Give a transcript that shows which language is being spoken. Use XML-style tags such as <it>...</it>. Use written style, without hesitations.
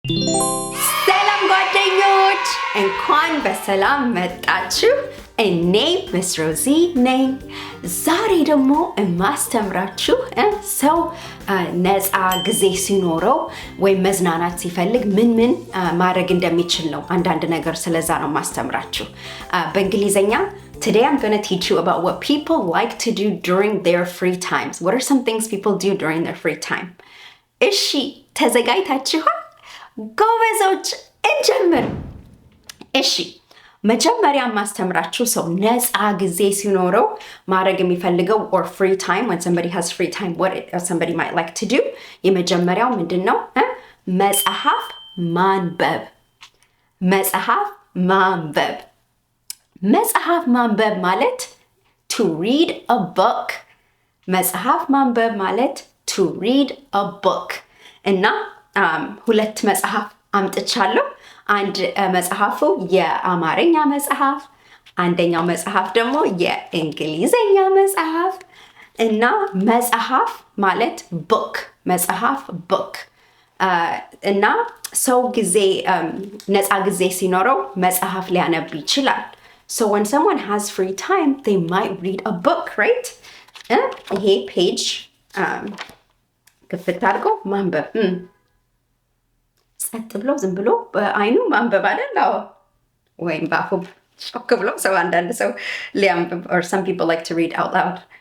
<am>ሰላም ጓደኞች እንኳን በሰላም መጣችሁ። እኔ ሚስ ሮዚ ነኝ። ዛሬ ደግሞ የማስተምራችሁ ሰው ነፃ ጊዜ ሲኖረው ወይም መዝናናት ሲፈልግ ምን ማድረግ እንደሚችል ነው። አንዳንድ ነገር ስለዛ ነው የማስተምራችሁ በእንግሊዘኛ።</am> <en>Today I'm going to teach you about what people like to do during their free times. What are some things people do during their free time?</en> <am>እሺ ተዘጋጅታችኋል? ጎበዞች እንጀምር። እሺ መጀመሪያ ማስተምራችሁ ሰው ነፃ ጊዜ ሲኖረው ማድረግ የሚፈልገው</am> <en>or free time, when somebody has free time, what somebody might like to do.</en> <am>የመጀመሪያው ምንድነው? መጽሐፍ ማንበብ። መጽሐፍ ማንበብ። መጽሐፍ ማንበብ ማለት</am> <en>to read a book.</en> <am>መጽሐፍ ማንበብ ማለት</am> <en>to read a book.</en> <am>እና ሁለት መጽሐፍ አምጥቻለሁ። አንድ መጽሐፉ የአማርኛ መጽሐፍ፣ አንደኛው መጽሐፍ ደግሞ የእንግሊዘኛ መጽሐፍ። እና መጽሐፍ ማለት book፣ መጽሐፍ book። እና ሰው ጊዜ ነፃ ጊዜ ሲኖረው መጽሐፍ ሊያነብ ይችላል.</am> <en>So when someone has free time, they might read a book, right?</en> <am>ይሄ ፔጅ ክፍት አድርጎ ማንበብ። ጸጥ ብሎ ዝም ብሎ በአይኑ ማንበብ አይደል? ወይም በአፉ ጮክ ብሎ ሰው አንዳንድ ሰው ሊያንብብ</am> <en>or some people like to read out loud.</en>